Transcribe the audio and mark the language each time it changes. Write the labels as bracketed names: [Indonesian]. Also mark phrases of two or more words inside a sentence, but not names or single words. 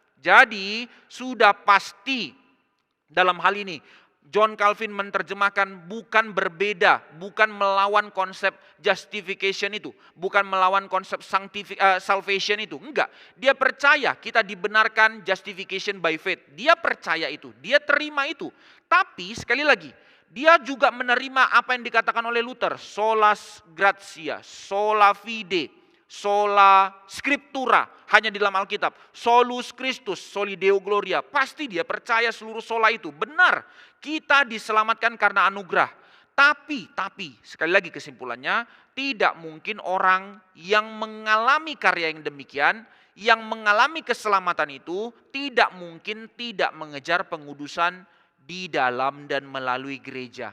[Indonesian] Jadi sudah pasti dalam hal ini, John Calvin menerjemahkan bukan berbeda, bukan melawan konsep justification itu, bukan melawan konsep salvation itu, enggak. Dia percaya kita dibenarkan [English] justification by faith. [Indonesian] Dia percaya itu, dia terima itu. Tapi sekali lagi, dia juga menerima apa yang dikatakan oleh Luther, [Latin] sola gratia, sola fide, sola scriptura, [Indonesian] hanya di dalam Alkitab. [Latin] Solus Christus, soli Deo gloria. [Indonesian] Pasti dia percaya seluruh sola itu. Benar, kita diselamatkan karena anugerah. Tapi, sekali lagi kesimpulannya, tidak mungkin orang yang mengalami karya yang demikian, yang mengalami keselamatan itu, tidak mungkin tidak mengejar pengudusan di dalam dan melalui gereja.